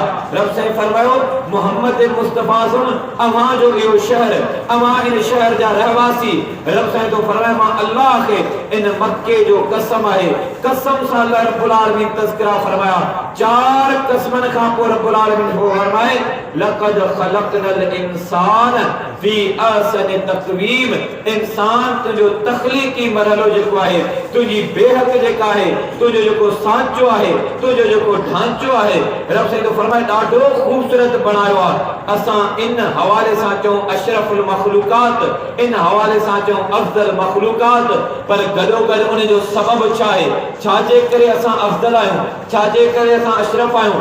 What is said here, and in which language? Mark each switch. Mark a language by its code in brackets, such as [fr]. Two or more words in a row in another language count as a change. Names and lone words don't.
[sd] रब साईं फरमायो मोहम्मद मुस्तफ़ा सुन, अवां जो इहो शहर, अवां इन शहर जा रहवासी। रब साईं तो फरमायो मां अल्लाह खे इन मक्के जो कसम आहे। कसम सां [ar] الله رب العالمين [sd] तज़किरा फरमाया। चार कसमन खां पोइ [ar] رب العالمين [sd] फरमाए [ar] لقد خلقنا الإنسان في أحسن تقويم. [sd] इंसान तुंहिंजो तख़लीक़ी मरहलो जेको आहे, तुंहिंजी बेहक जेका आहे, तुंहिंजो जेको सांचो आहे, तुंहिंजो जेको ढांचो आहे, रब साईं तो फरमाए ॾाढो ख़ूबसूरत बणायो आहे। असां इन हवाले सां चऊं [ar] أشرف المخلوقات, [sd] इन हवाले सां चऊं [ar] أفضل المخلوقات, [sd] पर गॾोगॾु उन जो सबब छा आहे, छाजे करे असां अफ़ज़ल आहियूं, छाजे करे असां अशरफ आहियूं।